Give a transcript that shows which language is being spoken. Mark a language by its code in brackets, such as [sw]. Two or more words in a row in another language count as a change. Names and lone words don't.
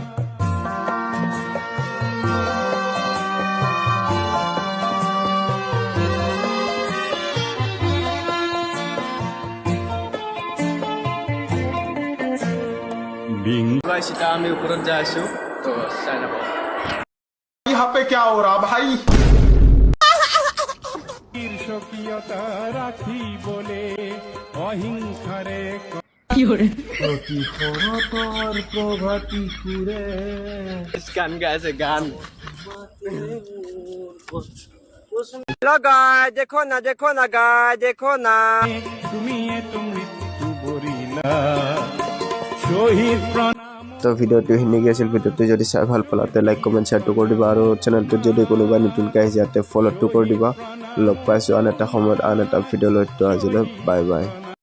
[as] सीधा আমি উপৰত যাই আছোঁ তো চাই থাকক [hi] यहाँ पे क्या हो रहा भाई [as] স্বকীয়তা ৰাখি বলে অহিংসাৰে গান গাই আছে গান [hi] हेलो गाय देखो ना गाय देखो ना [as] তুমি এত মৃত্যু বৰিলা শহীদ প্ৰণাম তো ভিডিওটো সেনেকৈ আছিল ভিডিওটো যদি চাই ভাল পালা তে [en] like comment [as] শ্বেয়াৰটো কৰি দিবা আৰু চেনেলটোত যদি কোনোবা নতুনকৈ আহিছে ইয়াতে ফ'ল'টো কৰি দিবা লগ পাইছোঁ আন এটা সময়ত আন এটা ভিডিঅ' লৈ আজিলৈ [en] bye bye